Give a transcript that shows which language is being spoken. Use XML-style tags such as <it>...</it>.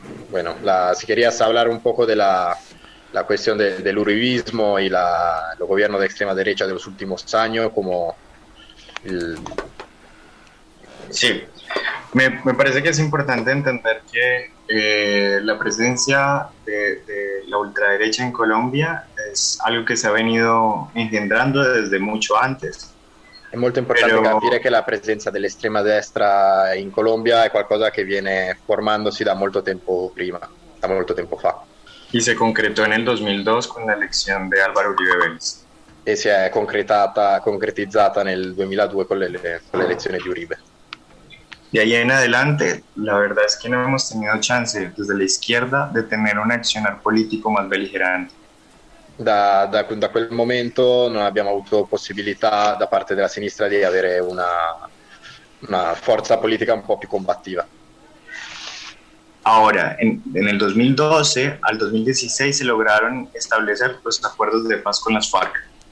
<es>Bueno, si querías hablar un poco de la cuestión del uribismo y el gobierno de extrema derecha de los últimos años, como... Sí, me parece que es importante entender que la presencia de la ultraderecha en Colombia es algo que se ha venido engendrando desde mucho antes.</es> <it>Es molto importante capire che la presenza dell'estrema destra in Colombia è qualcosa che viene formandosi da molto tempo prima, da molto tempo fa. E si è concretò nel 2002 con l'elezione di Álvaro Uribe Vélez. E si è concretizzata nel 2002 con l'elezione di Uribe.</it> <es>De ahí en adelante, la verdad es que no hemos tenido chance desde la izquierda de tener un accionar político más beligerante.</es> <it>Da quel momento non abbiamo avuto possibilità da parte della sinistra di avere una forza politica un po' più combattiva.</it> <es>Ahora,</es> <it>nel</it> <es>2012 al 2016 se lograron establecer los acuerdos de paz con las FARC.</es>